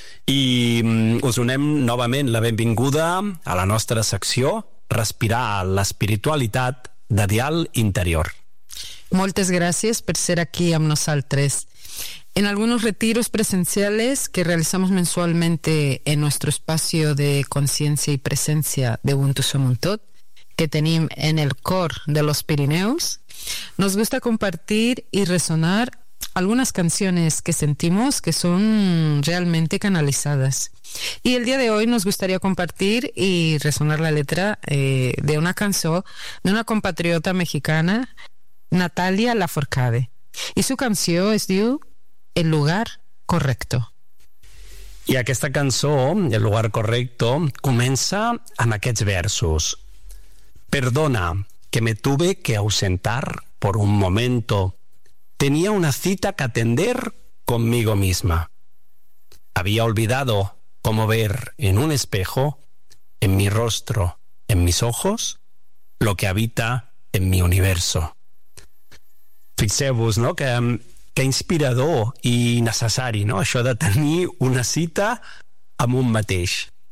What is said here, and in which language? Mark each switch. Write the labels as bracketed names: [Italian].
[Catalan] I us donem novament la benvinguda a la nostra secció Respirar l'espiritualitat de Dial Interior. Moltes gràcies per ser aquí amb nosaltres. [Spanish] En algunos retiros presenciales que realizamos mensualmente en nuestro espacio de conciencia y presencia de Ubuntu Som Un Tot, [Catalan] que tenim en el cor [Spanish] de los Pirineus, nos gusta compartir y resonar algunas canciones que sentimos que son realmente canalizadas. Y el día de hoy nos gustaría compartir y resonar la letra de una canción de una compatriota mexicana, Natalia Lafourcade. Y su canción es diu El lugar correcto. [Catalan] I aquesta cançó, El lugar correcto, comença amb aquests versos. [Spanish] Perdona que me tuve que ausentar por un momento. Tenía una cita que atender conmigo misma. Había olvidado cómo ver en un espejo, en mi rostro, en mis ojos, lo que habita en mi universo. [Catalan] Fixeu-vos, no?, que inspirador i necessari, no?, això de tenir una cita amb un mateix.